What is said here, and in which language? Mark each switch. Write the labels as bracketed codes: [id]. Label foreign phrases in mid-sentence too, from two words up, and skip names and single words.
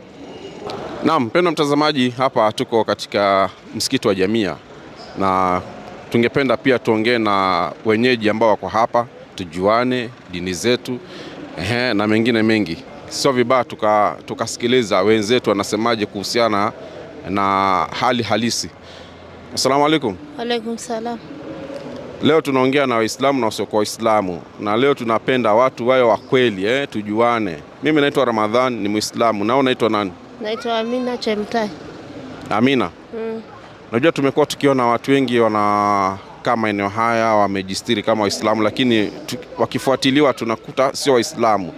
[sw] Naam, mpendwa mtazamaji, hapa tuko katika msikiti wa Jamia, na tungependa pia tuongee na wenyeji ambao wako hapa, tujuane dini zetu na mengine mengi. Sio vibaya tukasikiliza wenzetu wanasemaje kuhusiana na hali halisi. [ar] السلام عليكم. عليكم السلام. [sw] Leo tunaongea na Waislamu na wasiokuwa Waislamu, na leo tunapenda watu wawe wa kweli, tujuane. Mimi naitwa Ramadhan, ni Muislamu. Na unaitwa nani? Naitwa Amina Chemtai. Amina. Najua tumekuwa tukiona watu wengi wanakaa maeneo haya wamejistiri kama Waislamu, lakini wakifuatiliwa tunakuta sio Waislamu.